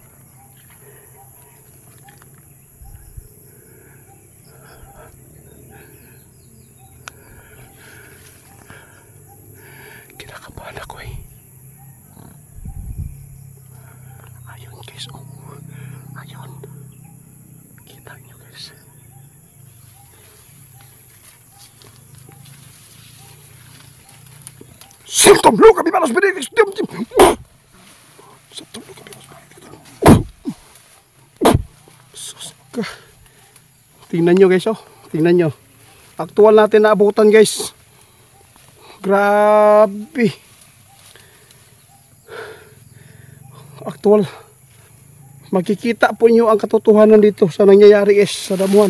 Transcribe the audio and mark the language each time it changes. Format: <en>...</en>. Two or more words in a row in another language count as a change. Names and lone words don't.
<tl>Kinakabahan ako eh. Ayun guys, oh. Ayun. Kita nyo guys. Santom Lukang Bibalos Benedictus. Santom Lukang Bibalos Benedictus. Suska. Tingnan nyo guys, oh. Tingnan nyo. Aktual natin na abutan guys. Grabe. Aktual. Makikita po nyo ang katotohanan dito sa nangyayari guys sa damuhan.</tl>